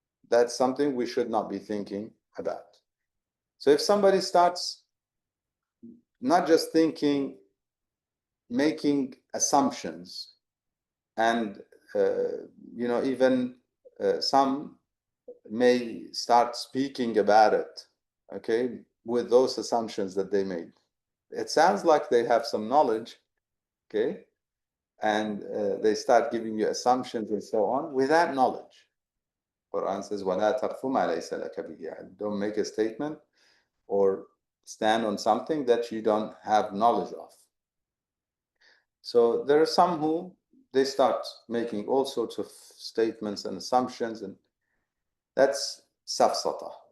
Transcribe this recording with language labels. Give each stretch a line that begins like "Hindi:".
English: That's something we should not be thinking about. So if somebody starts not just thinking, making assumptions, and even some may start speaking about it, okay, with those assumptions that they made. It sounds like they have some knowledge, okay, and they start giving you assumptions and so on without knowledge. Quran says,
Arabic: وَلَا تَقْفُ مَا لَيْسَ لَكَ بِهِ عِلْمٌ.
English: Don't make a statement or stand on something that you don't have knowledge of. So there are some who they start making all sorts of statements and assumptions, and that's safsata.